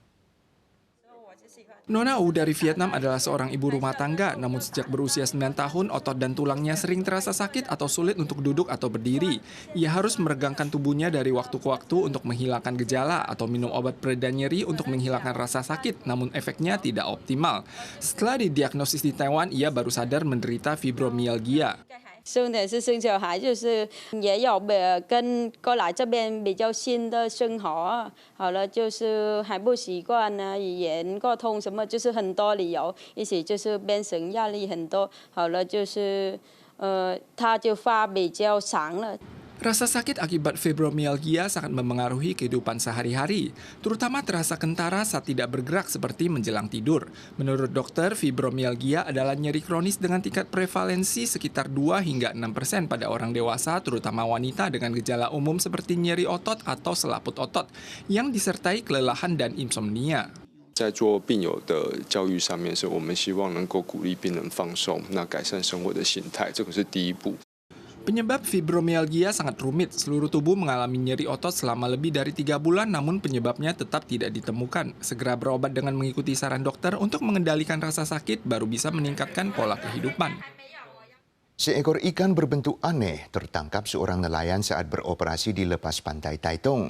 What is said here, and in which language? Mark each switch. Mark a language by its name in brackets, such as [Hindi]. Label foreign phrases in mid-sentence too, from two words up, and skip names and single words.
[Indonesian] Nona U dari Vietnam adalah seorang ibu rumah tangga, namun sejak berusia 9 tahun, otot dan tulangnya sering terasa sakit atau sulit untuk duduk atau berdiri. Ia harus meregangkan tubuhnya dari waktu ke waktu untuk menghilangkan gejala atau minum obat pereda nyeri untuk menghilangkan rasa sakit, namun efeknya tidak optimal. Setelah didiagnosis di Taiwan, ia baru sadar menderita fibromyalgia. [Chinese] 生的是生小孩，就是也有跟过来这边比较新的生活，好了就是还不习惯呢，语言沟通什么就是很多理由，一起就是变成压力很多，好了就是他就发比较长了。 [Indonesian] Rasa sakit akibat fibromyalgia sangat memengaruhi kehidupan sehari-hari, terutama terasa kentara saat tidak bergerak seperti menjelang tidur. Menurut dokter, fibromyalgia adalah nyeri kronis dengan tingkat prevalensi sekitar 2 hingga 6% pada orang dewasa, terutama wanita dengan gejala umum seperti nyeri otot atau selaput otot, yang disertai kelelahan dan insomnia. [Chinese] 在做病友的教育上面，是我们希望能够鼓励病人放松，那改善生活的形态，这个是第一步。 [Indonesian] Penyebab fibromyalgia sangat rumit. Seluruh tubuh mengalami nyeri otot selama lebih dari 3 bulan, namun penyebabnya tetap tidak ditemukan. Segera berobat dengan mengikuti saran dokter untuk mengendalikan rasa sakit, baru bisa meningkatkan pola kehidupan. Seekor ikan berbentuk aneh tertangkap seorang nelayan saat beroperasi di lepas pantai Taitung.